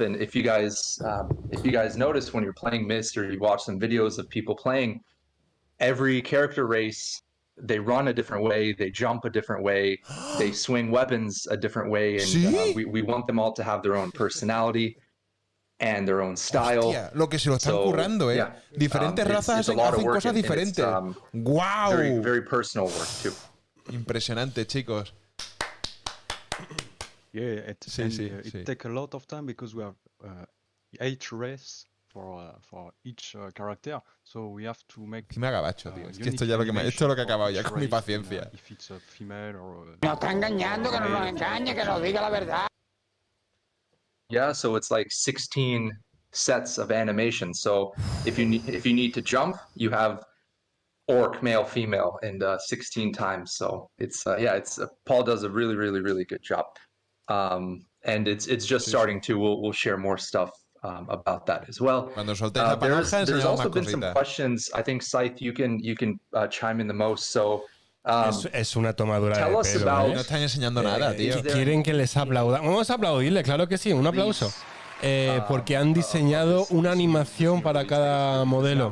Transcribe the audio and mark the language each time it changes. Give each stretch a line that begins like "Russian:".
English: And if you guys notice when you're playing Myst or you watch some videos of people playing, every character race, they run a different way, they jump a different way, they swing weapons a different way, and we want them all to have their own personality and their own style.
Spanish: Hostia, lo que se lo están currando,
English: yeah.
Spanish: Diferentes razas hacen cosas diferentes.
English: Wow. Very, very personal work too.
Spanish: Impresionante, chicos.
English: Yeah, it takes a lot of time because we have 8 races for each character, so we have to make.
Spanish: Me agabacho, tío. Es que esto es lo que ha acabado ya con mi paciencia.
English: If it's a female or.
Spanish: Nos está engañando, que no nos engañe, que nos diga la verdad.
English: Yeah, so it's like 16 sets of animation. So if you need to jump, you have orc, male, female, and 16 times. So it's Paul does a really, really, really good job. And it's just starting to. We'll share more stuff about that as well. There's also been some questions. I think Scythe, you can chime in the most. So
Spanish: Es una tomadura de pelo, No están enseñando nada, tío. Quieren que les aplaudan. Vamos a aplaudirle, claro que sí, un aplauso. Porque han diseñado una animación para cada modelo.